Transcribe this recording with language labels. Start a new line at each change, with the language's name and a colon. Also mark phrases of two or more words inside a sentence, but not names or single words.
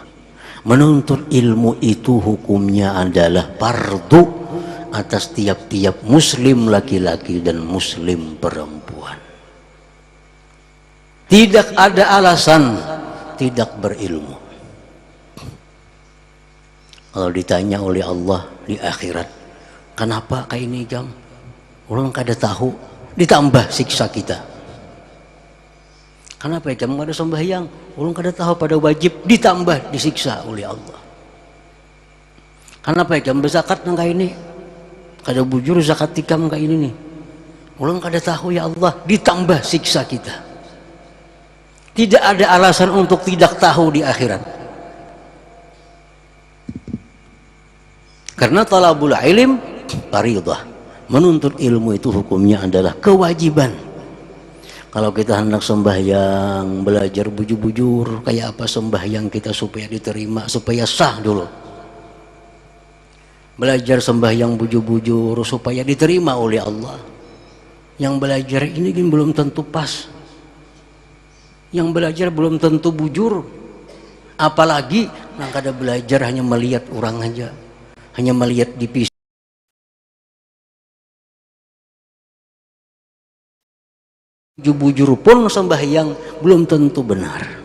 Indonesian: Menuntut ilmu itu hukumnya adalah fardu atas tiap-tiap muslim laki-laki dan muslim perempuan. Tidak ada alasan tidak berilmu. Kalau ditanya oleh Allah di akhirat, kenapa kayak ini jam? Orang kada tahu, ditambah siksa kita. Kenapa jam kada sembahyang? Orang kada tahu pada wajib, ditambah disiksa oleh Allah.
Banjar: Kenapa jam berzakat nang kayak ini? Kada bujur zakat tikam kayak ini nih.
Indonesian: Orang kada tahu ya Allah, ditambah siksa kita. Tidak ada alasan untuk tidak tahu di akhirat.
Arabic: Karena طلب العلم فريضة.
Indonesian: Menuntut ilmu itu hukumnya adalah kewajiban. Kalau kita hendak sembahyang, belajar bujur-bujur kayak apa sembahyang kita supaya diterima, supaya sah dulu. Belajar sembahyang bujur-bujur supaya diterima oleh Allah. Yang belajar ini belum tentu pas. Yang belajar belum tentu bujur. Apalagi yang kada belajar hanya melihat orang aja, hanya melihat di PC. Bujur pun sembahyang belum tentu benar.